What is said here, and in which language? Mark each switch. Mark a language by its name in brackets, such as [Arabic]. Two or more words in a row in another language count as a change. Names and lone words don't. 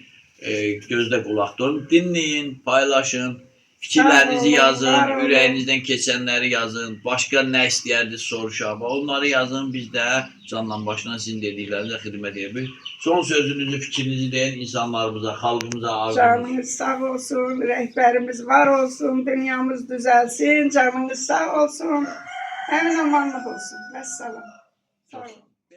[Azerbaijani] Gözdə qulaqda olun, dinləyin, paylaşın. Fikirlərinizi Sağ olun, yazın, var olun. ürəyinizdən keçənləri yazın. Başqa nə istəyərdiniz soruşaq. Onları yazın, biz də canla başla sizin dediklərinizə xidmət edirik. Son sözünüzü, fikrinizi deyin insanlarımıza, xalqımıza, arzumuza. Canınız sağ olsun, rehberimiz var olsun, dünyamız düzelsin, canınız sağ olsun, emin amanlık olsun. Vesselam. Sağ olun.